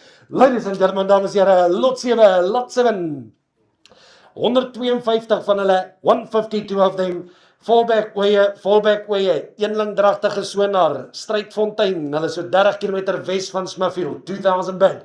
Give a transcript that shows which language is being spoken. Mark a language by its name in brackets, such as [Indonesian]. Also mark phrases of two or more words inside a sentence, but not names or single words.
[English] Ladies and gentlemen, [Afrikaans] dames en here, lot 7. 152 van hulle, 152 [English] of them, [Afrikaans] fallback weie, eenlingdragtige Sonar, Strydfontein, hulle so 30 km wes van Smithfield, 2000 bid.